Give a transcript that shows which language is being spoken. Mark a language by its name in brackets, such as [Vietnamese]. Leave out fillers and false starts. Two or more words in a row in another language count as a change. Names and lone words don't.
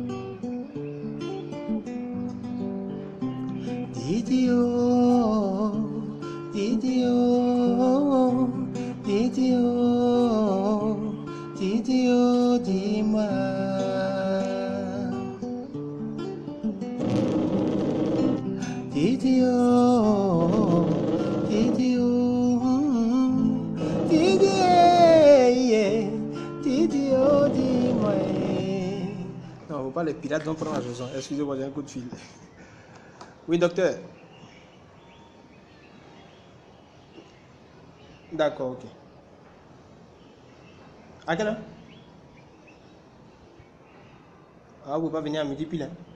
[French] Didi oh, Didi oh, Didi oh, Didi oh, dis-moi. Didi oh, Didi oh, Didi yeah, Didi oh, dis-moi. Non, faut pas les pirates vont prendre la chanson. Excusez-moi, j'ai un coup de fil. Oui, docteur. D'accord, ok. À quelle heure? Ah, vous ne pouvez pas venir à midi pile, hein?